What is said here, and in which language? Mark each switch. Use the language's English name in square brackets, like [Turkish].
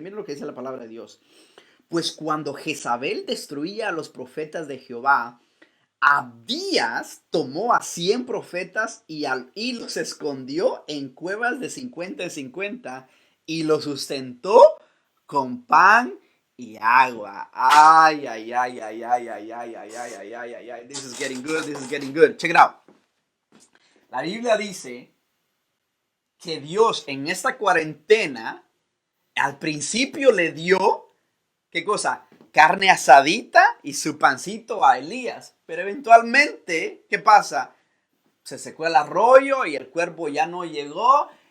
[Spanish] Miren lo que dice la palabra de Dios. Pues cuando Jezabel destruía a los profetas de Jehová, Abdías tomó a 100 profetas y los escondió en cuevas de 50 en 50 y los sustentó con pan y agua. Ay, ay, ay, ay, ay, ay, ay, ay, ay, ay, ay, ay, ay. [English] This is getting good, this is getting good. Check it out. [Spanish] La Biblia dice que Dios en esta cuarentena al principio le dio, ¿qué cosa? Carne asadita y su pancito a Elías. Pero eventualmente, ¿qué pasa? Se secó el arroyo y el cuervo ya no llegó.